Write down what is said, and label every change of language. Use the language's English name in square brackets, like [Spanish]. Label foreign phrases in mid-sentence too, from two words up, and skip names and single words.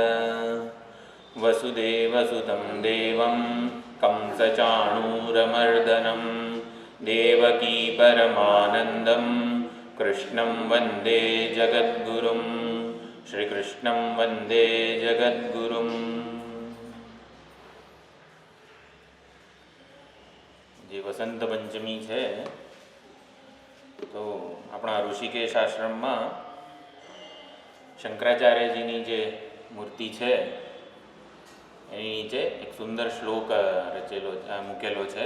[Sanskrit] वसुदेवसुतं देवं कंसचाणूरमर्दनं देवकी परमानन्दं कृष्णं वन्दे जगद्गुरुं श्रीकृष्णं वन्दे जगद्गुरुम्। [Gujarati] જે વસંત પંચમી છે તો આપણા ઋષિકેશ આશ્રમમાં શંકરાચાર્યજીની જે મૂર્તિ છે એની નીચે એક સુંદર શ્લોક મૂકેલો છે.